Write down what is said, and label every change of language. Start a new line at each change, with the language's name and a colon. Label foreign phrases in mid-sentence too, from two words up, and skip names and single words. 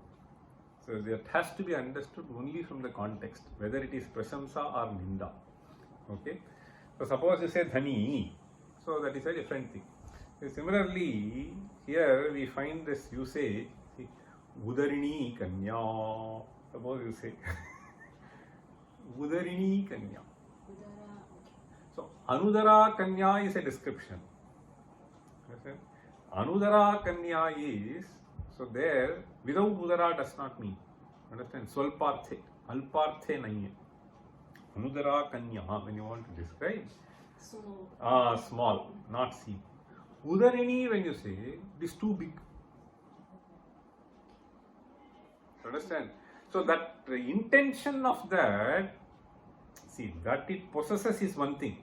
English: So that has to be understood only from the context, whether it is prasamsa or ninda. Okay. So suppose you say dhani, so that is a different thing. So similarly, here we find this usage, see,
Sanskrit: उदरिणी कन्या.
English: Suppose you say
Sanskrit: उदरिणी कन्या.
English: So
Sanskrit: अनुदरा कन्या
English: is a description. Understand?
Sanskrit: अनुदरा कन्या
English: is, so there without udara does not mean. Understand?
Sanskrit: स्वल्पार्थे, अल्पार्थे नहि. अनुदरा कन्या,
English: when you want to describe, small, not seen. Udarini, when you say, it is too big. Understand? So that the intention of that, see, that it possesses is one thing.